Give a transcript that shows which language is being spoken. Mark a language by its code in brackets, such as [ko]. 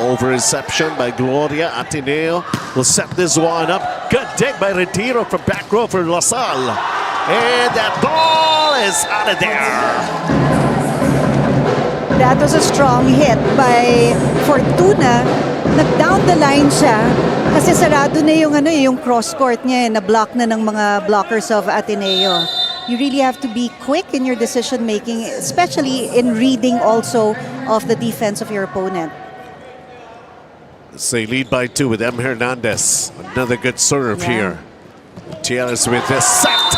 [en] Over reception by Gloria. Ateneo will set this one up. Good dig by Retiro from back row for LaSalle. And that ball is out of there. That was a strong hit by Fortuna. [tl] Nag-down the line siya kasi sarado na yung cross-court niya. Na-block na ng mga blockers of Ateneo. [en] You really have to be quick in your decision making, especially in reading also of the defense of your opponent. They lead by 2 with M. Hernandez. Another good serve here. Gutierrez with this set.